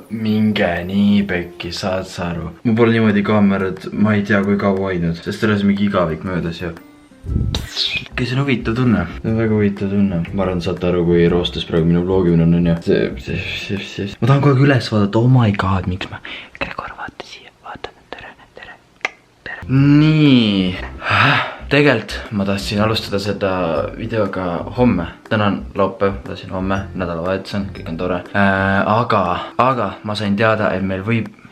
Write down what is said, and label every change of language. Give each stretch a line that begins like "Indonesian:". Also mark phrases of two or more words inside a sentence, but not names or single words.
Estonian: Minge nii pekki, saad sa aru? Ma pole niimoodi kaamerat, ma ei tea kui kaua hoidnud, sest alles mingi igavik möödas ja kes on huvitav tunne? See on väga huvitav tunne. Ma arvan, saate aru, kui roostes praegu minu vlogimine on ja ma tahan kogu aeg üles vaadata,
English: oh my god,
Estonian: miks ma Gregor, vaata siia, vaata, tere. Nii. Tegelikult ma tahtsin alustada seda videoga homme. Täna on laupäev, tahtsin homme, nädalavahetus on, kõik on tore. Aga ma sain teada, et meil võib...